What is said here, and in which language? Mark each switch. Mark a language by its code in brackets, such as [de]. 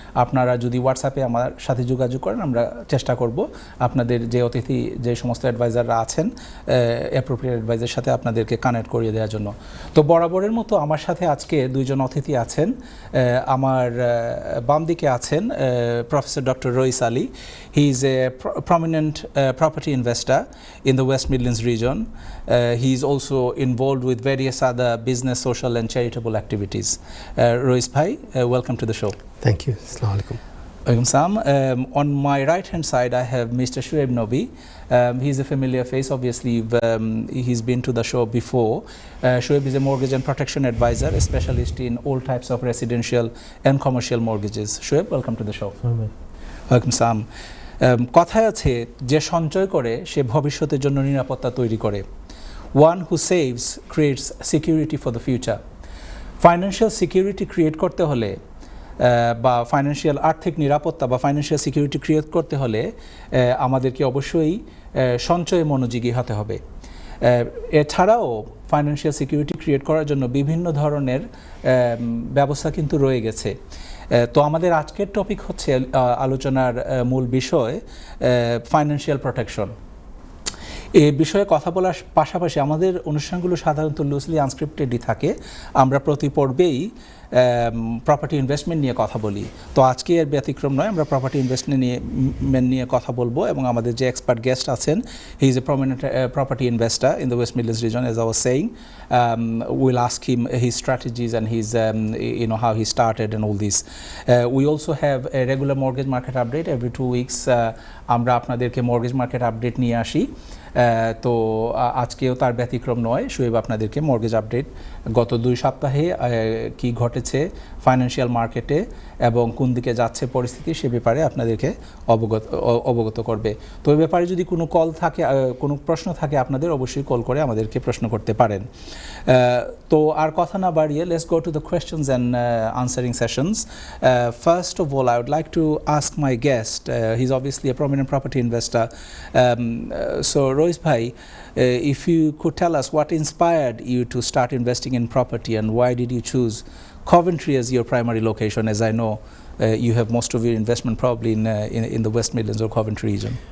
[bn] আপনারা যদি হোয়াটসঅ্যাপে আমার সাথে যোগাযোগ করেন আমরা চেষ্টা করব আপনাদের যে অতিথি যে সমস্ত অ্যাডভাইজাররা আছেন অ্যাপ্রোপ্রিয়েট অ্যাডভাইজারের সাথে আপনাদেরকে কানেক্ট করিয়ে দেওয়ার জন্য। তো বরাবরের মতো আমার সাথে আজকে দুইজন অতিথি আছেন। আমার বাম দিকে আছেন professor doctor rise Ali. [en] He is a prominent property investor in the West Midlands region. He is also involved with various other business, social and charitable activities. Rois bhai, welcome to the show. Thank you. Assalamu alaikum. Welcome Sam. On my right hand side I have Mr. Shoaib Nabi. He's a familiar face, obviously. He's been to the show before. Shoaib is a mortgage and protection advisor, a specialist in all types of residential and commercial mortgages. Shoaib, welcome to the show. Welcome Sam. [bn] কথায় আছে যে সঞ্চয় করে সে ভবিষ্যতের জন্য নিরাপত্তা তৈরি করে। [en] One who saves creates security for the future. [bn] Financial security create করতে হলে বা ফাইন্যান্সিয়াল আর্থিক নিরাপত্তা বা ফাইন্যান্সিয়াল সিকিউরিটি ক্রিয়েট করতে হলে আমাদেরকে অবশ্যই সঞ্চয়ে মনোযোগী হতে হবে। এছাড়াও ফাইন্যান্সিয়াল সিকিউরিটি ক্রিয়েট করার জন্য বিভিন্ন ধরনের ব্যবস্থা কিন্তু রয়ে গেছে। তো আমাদের আজকের টপিক হচ্ছে আলোচনার মূল বিষয় ফাইন্যান্সিয়াল প্রোটেকশন। এই বিষয়ে কথা বলার পাশাপাশি আমাদের অনুষ্ঠানগুলো সাধারণত [en] loosely আনস্ক্রিপ্টেডই [bn] থাকে। আমরা প্রতি পর্বেই প্রপার্টি ইনভেস্টমেন্ট নিয়ে কথা বলি। তো আজকে এর ব্যতিক্রম নয়, আমরা প্রপার্টি ইনভেস্টমেন্ট নিয়ে কথা বলবো এবং আমাদের যে এক্সপার্ট গেস্ট আছেন, [en] He is a prominent property investor in the West Midlands region, as I was saying. We'll ask him his strategies and his how he started and all this. We also have a regular mortgage market update every 2 weeks. [bn] আমরা আপনাদেরকে mortgage market update নিয়ে আসি। তো আজকেও তার ব্যতিক্রম নয়। শোয়েব আপনাদেরকে মর্গেজ আপডেট গত 2 সপ্তাহে কি ঘটেছে ফাইন্যান্সিয়াল মার্কেটে এবং কোন দিকে যাচ্ছে পরিস্থিতি সে ব্যাপারে আপনাদেরকে অবগত করবে। তো এই ব্যাপারে যদি কোনো কল থাকে, কোনো প্রশ্ন থাকে আপনাদের অবশ্যই কল করে আমাদেরকে প্রশ্ন করতে পারেন। তো আর কথা না বাড়িয়ে [en] let's go to the questions and answering sessions. First of all, I would like to ask my guest. He's obviously a prominent property investor. So Rois bhai, if you could tell us what inspired you to start investing in property and why did you choose Coventry as your primary location, as I know you have most of your investment probably in the West Midlands or Coventry region?